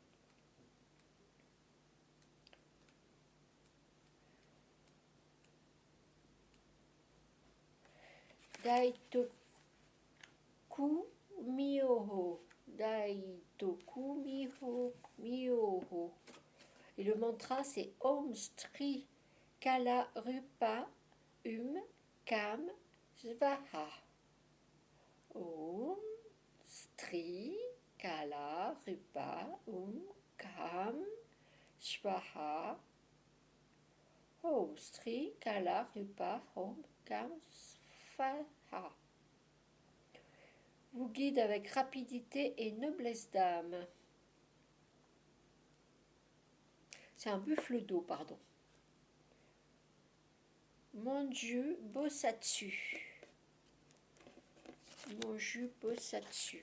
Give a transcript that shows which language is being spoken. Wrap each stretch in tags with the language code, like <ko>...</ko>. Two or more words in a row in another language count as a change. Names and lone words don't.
<fr>Daitoku Miyoho. Daitoku Miyoho. Et le mantra c'est</fr> <sa>Om Stri Kala Rupa Kam Svaha. Om Stri Kala Rupa Kam Svaha. Om Stri Kala Rupa Kam Svaha.</sa> <fr>Vous guide avec rapidité et noblesse d'âme. C'est un buffle d'eau, pardon. Monju Bosatsu. Monju Bosatsu.</fr>